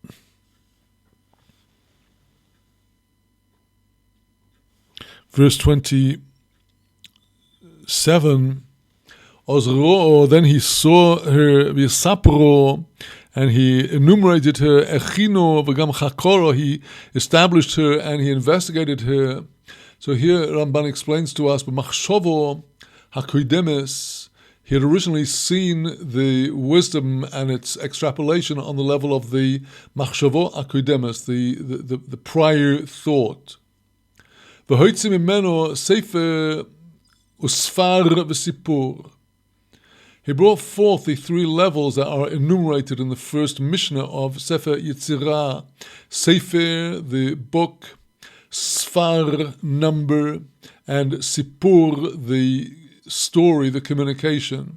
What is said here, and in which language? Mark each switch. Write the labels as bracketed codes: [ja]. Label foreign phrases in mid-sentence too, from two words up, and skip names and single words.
[en] Verse 27, [he] אז ראה, [en] then he saw her, V'yisapro, and he enumerated her, [he] הכינה וגם חקרה, [en] he established her and he investigated her. So here Ramban explains to us, [he] במחשבה הקודמת, [en] He had originally seen the wisdom and its extrapolation on the level of the [he] מחשבה הקודמת, [en] the prior thought. [he] והוציא ממנו ספר וספר וסיפור. [en] He brought forth the three levels that are enumerated in the first Mishnah of Sefer Yetzirah. Sefer, the book, Sfar, number, and Sipur, the story, the communication.